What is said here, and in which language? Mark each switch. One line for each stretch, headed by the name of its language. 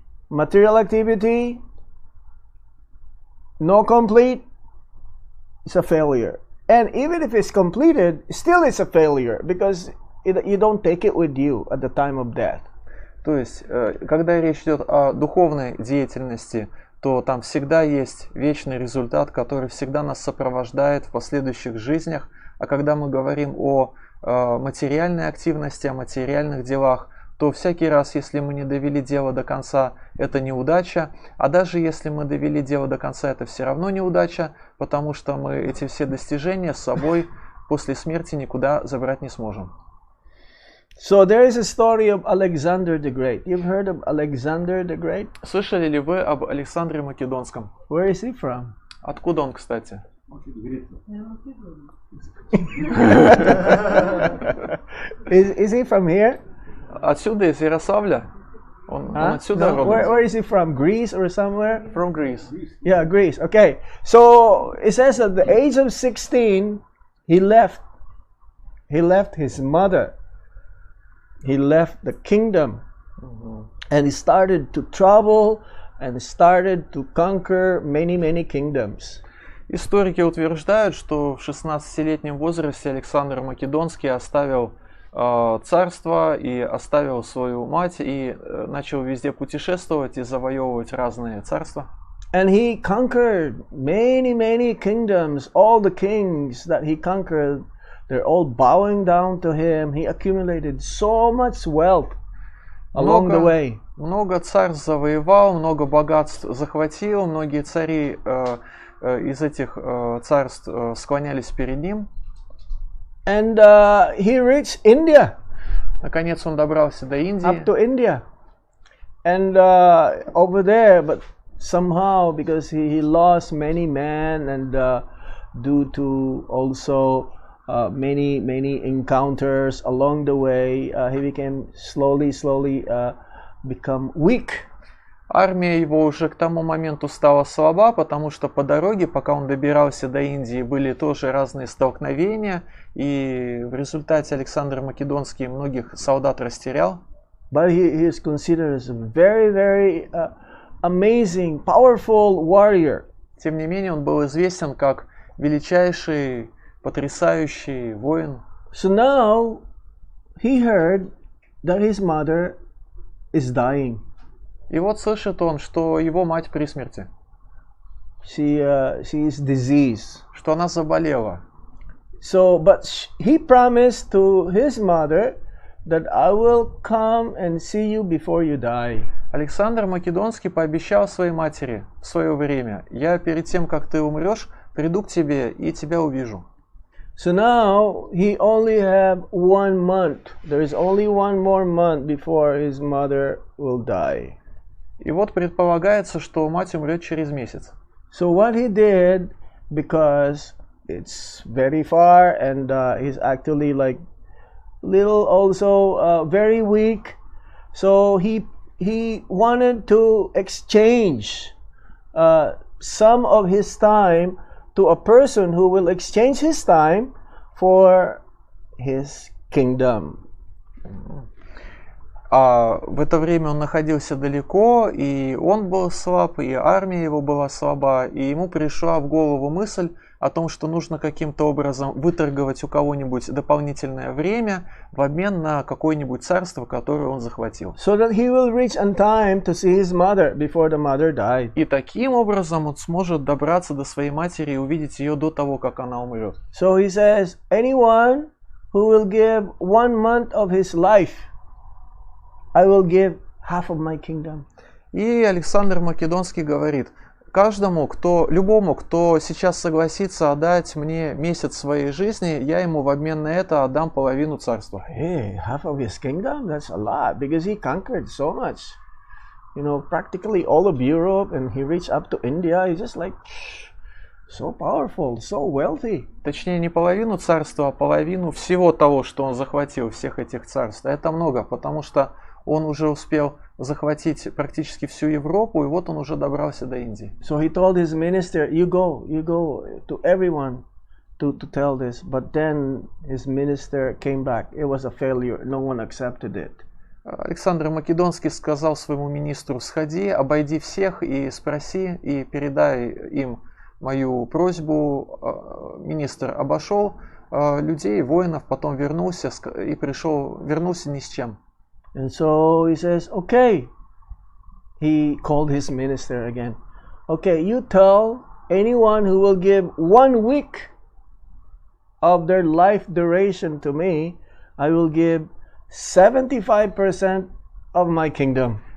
English: Material activity, no complete, it's a failure. And even if it's completed, still it's a failure because you don't take it with you at the time of death.
Russian: То есть, когда речь идет о духовной деятельности, то там всегда есть вечный результат, который всегда нас сопровождает в последующих жизнях. А когда мы говорим о материальной активности, о материальных делах, то всякий раз, если мы не довели дело до конца, это неудача. А даже если мы довели дело до конца, это все равно неудача, потому что мы эти все достижения с собой после смерти никуда забрать не сможем.
English: So there is a story of Alexander the Great. You've heard of Alexander the Great?
Russian: Слышали ли вы об Александре Македонском?
English: Where is he from?
Russian: Откуда он, кстати?
English: Is he from here?
Russian: Отсюда, из Ярославля. Он отсюда
English: No,
Russian: родом.
English: where is he from? Greece or somewhere? From Greece. Yeah, Greece. Okay. So it says at the age of 16, he left his mother. He left the kingdom. And he started to travel and started to conquer many kingdoms.
Russian: Историки утверждают, что в 16-летнем возрасте Александр Македонский оставил царство и оставил свою мать и начал везде путешествовать и завоевывать разные царства.
English: And he conquered many kingdoms. All the kings that he conquered, they're all bowing down to him. He accumulated so much wealth along the way.
Russian: Много царств завоевал, много богатств захватил, многие цари из этих царств склонялись перед ним.
English: And he reached India.
Russian: Наконец он добрался до Индии.
English: Up to India. And over there, but somehow because he lost many men and due to also many encounters along the way, he became slowly become weak.
Russian: Армия его уже к тому моменту стала слаба, потому что по дороге, пока он добирался до Индии, были тоже разные столкновения, и в результате Александр Македонский многих солдат растерял.
English: But he is considered as a very amazing, powerful warrior.
Russian: Тем не менее, он был известен как величайший, потрясающий воин.
English: So now he heard that his mother is dying.
Russian: И вот слышит он, что его мать при смерти,
English: She is diseased.
Russian: что она заболела.
English: So, but he promised to his mother that I will come and see you before you die.
Russian: Александр Македонский пообещал своей матери в свое время: я перед тем, как ты умрешь, приду к тебе и тебя увижу.
English: So now he only have 1 month. There is only 1 more month before his mother will die.
Russian: И вот предполагается, что мать умрет через месяц.
English: So what he did, because it's very far and he's actually like little also very weak, so he wanted to exchange some of his time to a person who will exchange his time for his kingdom.
Russian: А в это время он находился далеко, и он был слаб, и армия его была слаба, и ему пришла в голову мысль о том, что нужно каким-то образом выторговать у кого-нибудь дополнительное время в обмен на какое-нибудь царство, которое он захватил.
English: So that he will reach on time to see his mother before the mother died.
Russian: И таким образом он сможет добраться до своей матери и увидеть ее до того, как она умрет.
English: So he says, anyone who will give 1 month of his life, I will give half of my kingdom.
Russian: И Александр Македонский говорит: любому, кто сейчас согласится отдать мне месяц своей жизни, я ему в обмен на это отдам половину царства.
English: Hey, half of his kingdom? That's a lot, because he conquered so much. You know, practically all of Europe, and he reached up to India. He's just like so powerful, so wealthy.
Russian: Точнее, не половину царства, а половину всего того, что он захватил, всех этих царств. Это много, потому что он уже успел захватить практически всю Европу, и вот он уже добрался до Индии.
English: So he told his minister, you go to everyone to tell this. But then his minister came back. It was a failure. No one accepted it.
Russian: Александр Македонский сказал своему министру: сходи, обойди всех и спроси, и передай им мою просьбу. Министр обошел людей, воинов, потом вернулся и вернулся ни с чем.
English: And so he says, okay. He called his minister again. Okay, you tell anyone who will give 1 week of their life duration to me, I will give 75% of my kingdom.